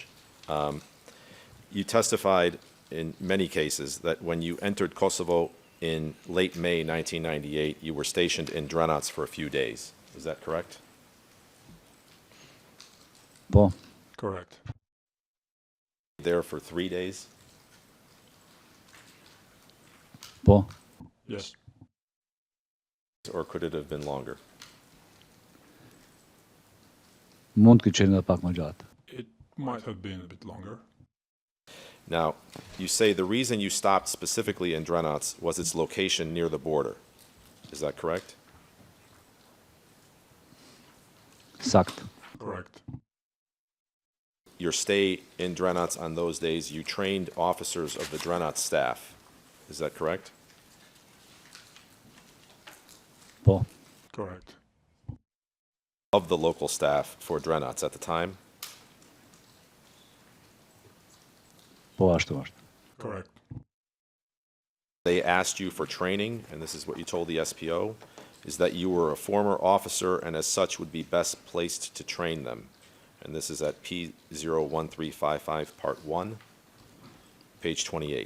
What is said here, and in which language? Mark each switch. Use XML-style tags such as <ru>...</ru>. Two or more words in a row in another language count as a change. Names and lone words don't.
<en>You testified in many cases that when you entered Kosovo in late May 1998, you were stationed in Dranac for a few days. Is that correct?</en> <sq>po,</sq> <en>Correct. There for 3 days?</en> <sq>po,</sq> <en>Yes. Or could it have been longer?</en> <sq>mund të qenë edhe pak më gjatë.</sq> <en>It might have been a bit longer. Now, you say the reason you stopped specifically in Dranac was its location near the border. Is that correct?</en> <sq>Sakt.</sq> <en>Correct. Your stay in Drenac on those days, you trained officers of the Drenac staff. Is that correct?</en> <sq>Po.</sq> <en>Correct. Of the local staff for Drenac at the time?</en> <sq>Po ashtu është.</sq> <en>Correct. They asked you for training, and this is what you told the SPO, is that you were a former officer and as such would be best placed to train them. And this is at P01355 Part 1, page 28.</en>